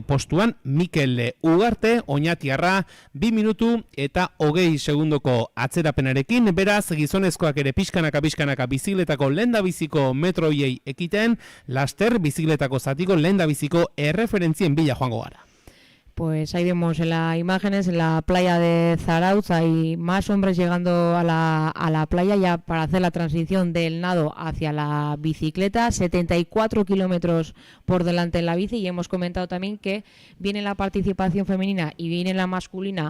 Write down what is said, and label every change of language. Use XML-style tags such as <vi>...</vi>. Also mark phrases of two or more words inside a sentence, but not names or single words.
<eu>postuan Mikel Ugarte, Oñatiarra, 2 minutu eta 20 segundoko atzerapenarekin, beraz gizonezkoak ere pixkanaka bizikletako lehendabiziko metroiei ekiten, laster bizikletako zatiko lehendabiziko erreferentzien bila joango gara.</eu> <es>Pues ahí vemos en las imágenes, en la playa de Zarautz, hay más hombres llegando a la playa ya para hacer la transición del nado hacia la bicicleta, 74 kilómetros por delante en la bici, y hemos comentado también que viene la participación femenina y viene la masculina.</es>